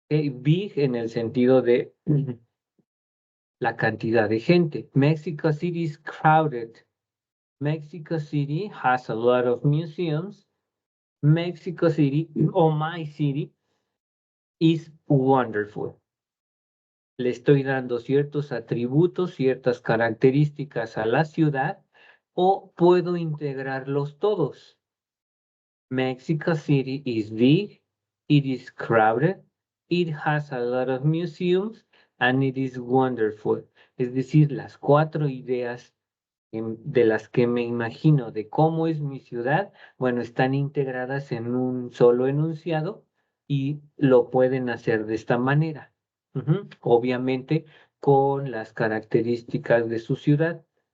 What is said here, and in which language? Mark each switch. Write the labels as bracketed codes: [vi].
[es] Big en el sentido de la cantidad de gente. [en] Mexico City is crowded. Mexico City has a lot of museums. Mexico City, or my city, is wonderful. [es] Le estoy dando ciertos atributos, ciertas características a la ciudad, o puedo integrarlos todos. [en] Mexico City is big, it is crowded, it has a lot of museums, and it is wonderful. [es] Es decir, las 4 ideas de las que me imagino de cómo es mi ciudad, bueno, están integradas en un solo enunciado y lo pueden hacer de esta manera. Obviamente con las características de su ciudad.